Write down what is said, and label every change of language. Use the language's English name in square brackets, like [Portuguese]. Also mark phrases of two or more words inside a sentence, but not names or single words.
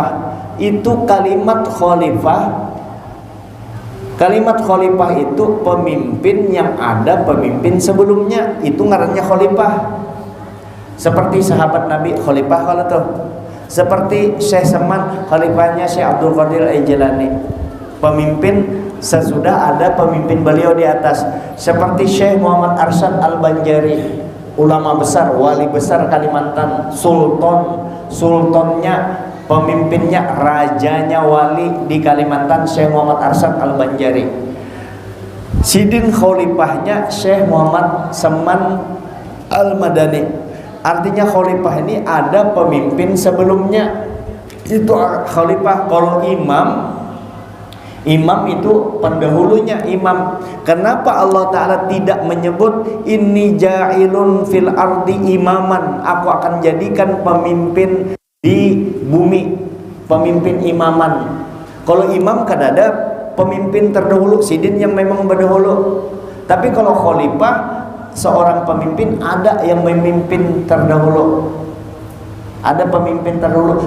[Banjar] Itu kalimat khalifah itu pemimpin yang ada pemimpin sebelumnya, itu ngarannya khalifah. Seperti sahabat Nabi khalifah kalau tuh, seperti Syekh Saman khalifahnya Syekh Abdul Qadir Al-Jilani, pemimpin sesudah ada pemimpin beliau di atas. Seperti Syekh Muhammad Arsyad Al-Banjari, ulama besar, wali besar Kalimantan, sultannya, pemimpinnya, rajanya wali di Kalimantan, Syekh Muhammad Arsyad Al-Banjari. Sidin khalifahnya Syekh Muhammad Saman Al-Madani. Artinya khalifah ini ada pemimpin sebelumnya, itu khalifah. Kalau imam itu pendahulunya imam. [Indonesian] Kenapa Allah Ta'ala tidak menyebut [Arabic] إني جاعل في الأرض إماما, [Indonesian] aku akan jadikan pemimpin di bumi, pemimpin imaman. [Banjar] Kalau imam kan ada pemimpin terdahulu, sidin yang memang berdahulu. [Indonesian] Tapi kalau khalifah, seorang pemimpin ada yang memimpin terdahulu, ada pemimpin terdahulu.